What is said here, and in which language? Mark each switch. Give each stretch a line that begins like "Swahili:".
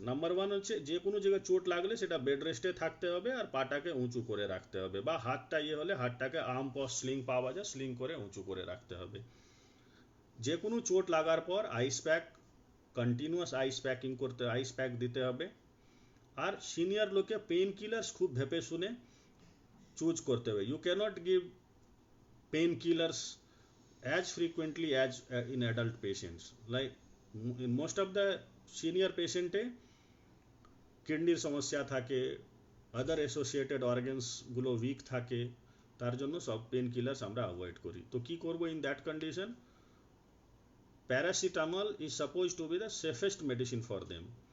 Bangla: Number one হচ্ছে যে কোনো জায়গায় চোট লাগলে সেটা বেড রেস্টে থাকতে হবে, আর পাটাকে উঁচু করে রাখতে হবে, বা হাতটা হলে হাতটাকে আর্ম পস স্লিং পাওয়া যায়, স্লিং করে উঁচু করে রাখতে হবে। যে কোনো চোট লাগার পর আইস প্যাক, কন্টিনিউয়াস আইস প্যাকিং করতে, আইস প্যাক দিতে হবে। আর সিনিয়র লোকে পেন কিলার্স খুব ভেবে শুনে চুজ করতে হবে।
English: You cannot give pain killers as frequently as in adult patients. Like in most of the senior patient
Bangla: কিডনির সমস্যা থাকে, আদার অ্যাসোসিয়েটেড অর্গানস গুলো উইক থাকে, তার জন্য সব পেন কিলার্স আমরা অ্যাভয়েড করি। তো কি করব
English: In that condition? Paracetamol is suppose to be the safest medicine for them.